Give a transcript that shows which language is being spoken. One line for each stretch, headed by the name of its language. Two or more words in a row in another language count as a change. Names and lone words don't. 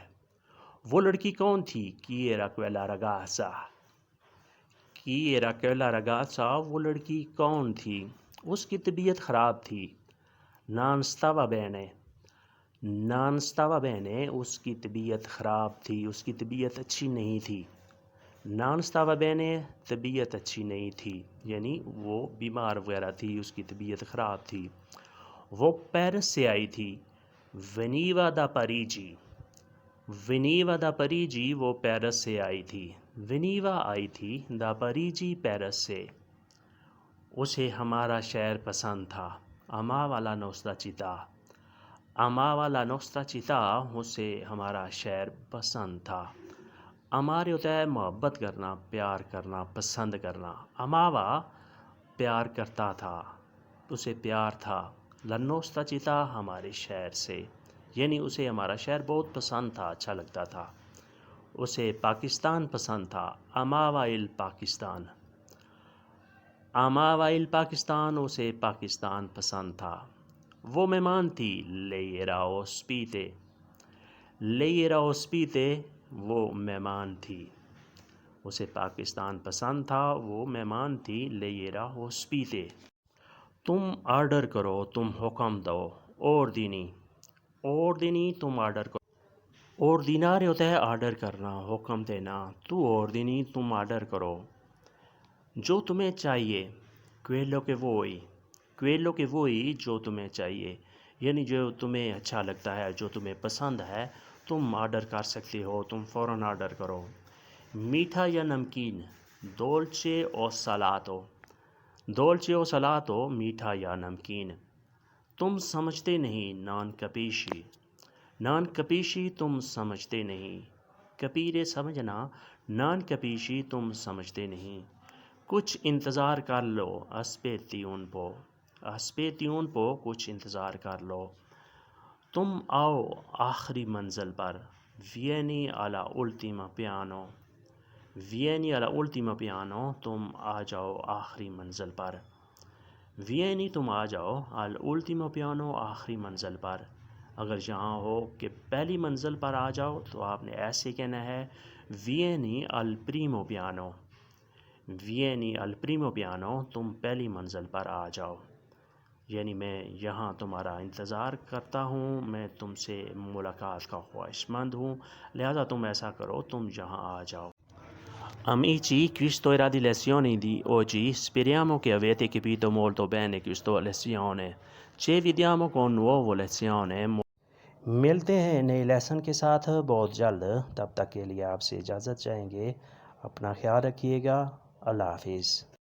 Urdu: وہ لڑکی کون تھی؟
Italian: Chi era quella ragazza? Chi era quella ragazza?
Urdu: وہ لڑکی کون تھی؟ اس کی طبیعت خراب تھی۔
Italian: Non stava bene. Non stava bene.
Urdu: اس کی طبیعت خراب تھی، اس کی طبیعت اچھی نہیں تھی۔
Italian: Non stava bene
Urdu: طبیعت اچھی نہیں تھی، یعنی وہ بیمار وغیرہ تھی، اس کی طبیعت خراب تھی۔ وہ پیرس سے آئی تھی۔
Italian: Veniva da Parigi. Veniva da Parigi
Urdu: وہ پیرس سے آئی تھی۔ Veniva آئی تھی
Italian: da Parigi
Urdu: پیرس سے۔ اسے ہمارا شہر پسند تھا۔
Italian: Amava la nostra città. Amava la nostra città
Urdu: اسے ہمارا شہر پسند تھا۔ امارے ہوتا ہے محبت کرنا، پیار کرنا، پسند کرنا۔ اماوا پیار کرتا تھا، اسے پیار تھا۔
Italian: La nostra città
Urdu: ہمارے شہر سے، یعنی اسے ہمارا شہر بہت پسند تھا، اچھا لگتا تھا۔ اسے پاکستان پسند تھا۔
Italian: Amava il Pakistan. Amava il Pakistan
Urdu: اسے پاکستان پسند تھا۔ وہ مہمان تھی۔
Italian: Lei era ospite. Lei era ospite
Urdu: وہ مہمان تھی۔ اسے پاکستان پسند تھا، وہ مہمان تھی۔
Italian: Lei era ospite.
Urdu: تم آرڈر کرو، تم حکم دو۔
Italian: Ordini. Ordini
Urdu: تم آرڈر کرو۔ Ordinare ہوتا ہے آرڈر کرنا، حکم دینا۔ تو ordini تم آرڈر کرو۔ جو تمہیں چاہیے۔
Italian: Quello che vuoi. Quello che vuoi
Urdu: جو تمہیں چاہیے، یعنی جو تمہیں اچھا لگتا ہے، جو تمہیں پسند ہے، تم آرڈر کر سکتے ہو، تم فوراً آرڈر کرو۔ میٹھا یا نمکین؟
Italian: Dolce o salato. Dolce o salato
Urdu: میٹھا یا نمکین۔ تم سمجھتے نہیں۔
Italian: Non capisci. Non capisci
Urdu: تم سمجھتے نہیں۔ Capire سمجھنا،
Italian: non capisci
Urdu: تم سمجھتے نہیں۔ کچھ انتظار کر لو۔
Italian: Aspetti un po'. Aspetti un po'
Urdu: کچھ انتظار کر لو۔ تم آؤ آخری منزل پر۔
Italian: Vieni alla ultima piano. Vieni alla ultima piano
Urdu: تم آ جاؤ آخری منزل پر۔ Vieni تم آ جاؤ
Italian: all'ultimo piano
Urdu: آخری منزل پر۔ اگر یہاں ہو کہ پہلی منزل پر آ جاؤ تو آپ نے ایسے کہنا ہے
Italian: Vieni al primo piano. Vieni al primo piano
Urdu: تم پہلی منزل پر آ جاؤ، یعنی میں یہاں تمہارا انتظار کرتا ہوں، میں تم سے ملاقات کا خواہش مند ہوں، لہذا تم ایسا کرو، تم یہاں آ جاؤ۔
Italian: Amici, questo era di lezione di oggi. Speriamo che avete capito molto bene questa lezione. Ci vediamo con nuova lezione.
Urdu: ملتے ہیں نئے لیسن کے ساتھ بہت جلد، تب تک کے لیے آپ سے اجازت چاہیں گے۔ اپنا خیال رکھیے گا۔ اللہ حافظ۔